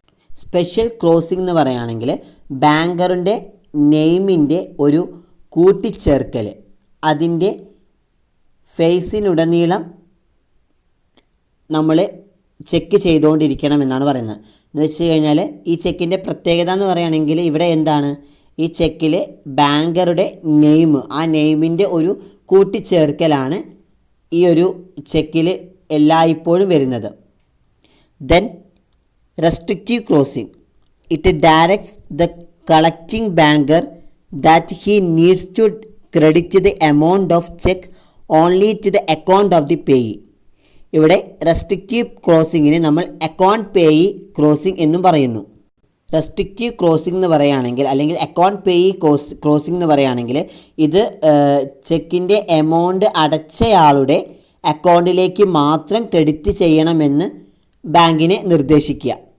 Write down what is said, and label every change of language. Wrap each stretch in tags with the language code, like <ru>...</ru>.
<ml>Special crossing എന്ന് പറയുകയാണെങ്കിൽ ബാങ്കറിൻ്റെ നെയിമിൻ്റെ ഒരു കൂട്ടിച്ചേർക്കൽ അതിൻ്റെ ഫേസിനുടനീളം നമ്മൾ ചെക്ക് ചെയ്തുകൊണ്ടിരിക്കണം എന്നാണ് പറയുന്നത്. എന്ന് വെച്ച് കഴിഞ്ഞാൽ ഈ ചെക്കിൻ്റെ പ്രത്യേകത എന്ന് പറയുകയാണെങ്കിൽ ഇവിടെ എന്താണ്, ഈ ചെക്കിൽ ബാങ്കറുടെ നെയിം, ആ നെയിമിൻ്റെ ഒരു കൂട്ടിച്ചേർക്കലാണ് ഈ ഒരു ചെക്കിൽ എല്ലായ്പ്പോഴും വരുന്നത്.</ml> <en>Then restrictive crossing. It directs the collecting banker that he needs to credit the amount of check only to the account of the payee.</en> <ml>ഇവിടെ റെസ്ട്രിക്റ്റീവ് ക്രോസിങ്ങിന് നമ്മൾ അക്കൗണ്ട് പേയി ക്രോസിംഗ് എന്നും പറയുന്നു. റെസ്ട്രിക്റ്റീവ് ക്രോസിംഗ് എന്ന് പറയുകയാണെങ്കിൽ അല്ലെങ്കിൽ അക്കൗണ്ട് പേയി ക്രോസിംഗ് എന്ന് പറയുകയാണെങ്കിൽ ഇത് ചെക്കിൻ്റെ എമൗണ്ട് അടച്ചയാളുടെ അക്കൗണ്ടിലേക്ക് മാത്രം ക്രെഡിറ്റ് ചെയ്യണമെന്ന് ബാങ്കിനെ നിർദ്ദേശിക്കുക.</ml>